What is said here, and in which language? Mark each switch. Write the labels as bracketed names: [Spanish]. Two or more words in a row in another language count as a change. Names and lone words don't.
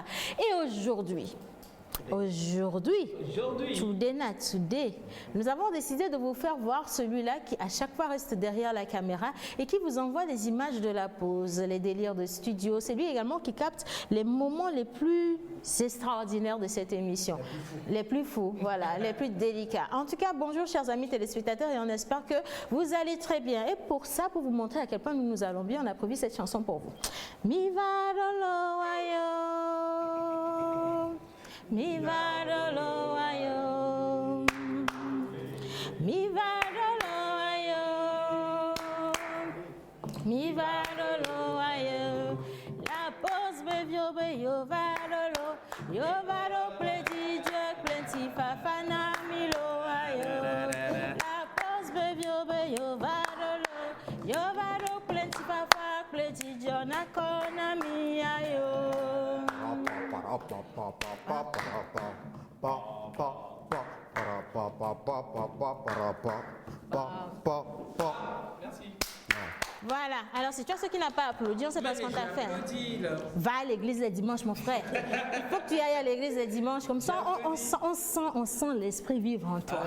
[French] Et aujourd'hui, today, nous avons décidé de vous faire voir celui-là qui à chaque fois reste derrière la caméra et qui vous envoie les images de la pause, les délires de studio. C'est lui également qui capte les moments les plus extraordinaires de cette émission. Les plus fous, voilà, les plus délicats. En tout cas, bonjour chers amis téléspectateurs et on espère que vous allez très bien. Et pour ça, pour vous montrer à quel point nous allons bien, on a prévu cette chanson pour vous. [Ewe] Mi va dolo ayo. Mi va dolo ayo, mi va dolo ayo, mi va dolo ayo. La pause be yo va dolo pleti Dieu pleti fafana milo ayo. La pause be yo va dolo pleti fafa pleti Dieu na kona mi ayo. [French] Merci. Voilà, alors si tu as ceux qui n'ont pas applaudi, on sait pas ce qu'on t'a fait. Va à l'église les dimanches, mon frère. Il faut que tu ailles à l'église les dimanches, comme ça on sent l'esprit vivre en toi.